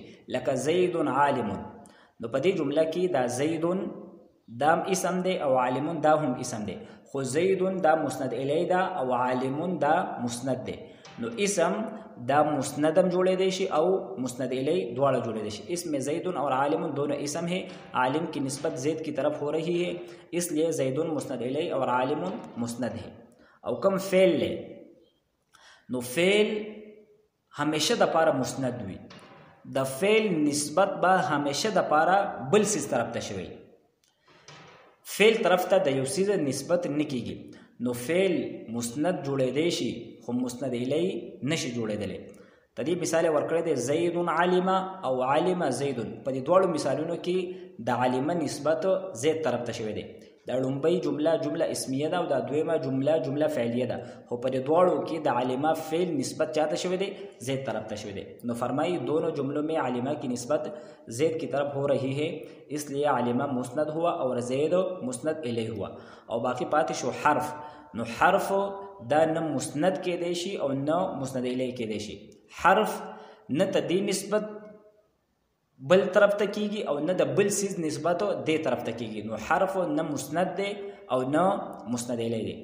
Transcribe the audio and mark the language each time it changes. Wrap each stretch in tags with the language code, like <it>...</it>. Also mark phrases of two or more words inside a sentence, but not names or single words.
<ps>لکه</ps> <ar>زیدون عالمون،</ar> <ps>نو په دې جمله کې دا زیدون دام اسم دی او عالمون دا هم اسم دی، خو زیدون دا مسند الی دا او عالمون دا مسند دی. نو اسم دا مسند هم جوړېدی شي او مسند الی دواړه جوړېدی شي.</ps> <ur>اسم زیدون اور عالمون دونوں اسم ہے، عالم کی نسبت زید کی طرف ہو رہی ہے، اس لیے زیدون مسند الی اور عالمون مسند ہے.</ur> <ps>او کم فعل لے، نو فعل همیشه د پاره مسند وي. د فعل نسبت به همیشه د پاره بل سیز طرف ته شوی. فعل طرف ته د یو سیز نسبت نه کیږي، نو فعل مسند جوړېدی شي خو مسند الی نشي جوړېدلی. د دې مثال ورکړی دی</ps> <ar>زیدون علم</ar> <ps>او</ps> <ar>علم زیدون.</ar> <ps>په دې دواړو مثالونو کې د علم نسبت زید طرف ته شوی دی. دا لومبۍ جمله جمله اسمیه ده او دا دویمه جمله فعلیه ده، خو په دې دواړو کې د علمه فعل نسبت چاته شوی دی؟ زید طرف ته شوی دی.</ps> <ur>نو فرمائی دونوں جملوں میں علمہ کی نسبت زید کی طرف ہو رہی ہے، اس لیے علمہ مسند ہوا اور زید مسند الی ہوا.</ur> <ps>او باقی پاتې شو حرف. نو حرف دا نه مسند کېدی شي او نه مسند الی کېدی شي. حرف نه ته دې نسبت بل طرف ته کیږي او نه د بل سیز نسبت دې طرف ته کیږي. نو حرف نه مسند دی او نه مسند الی دی.</ps>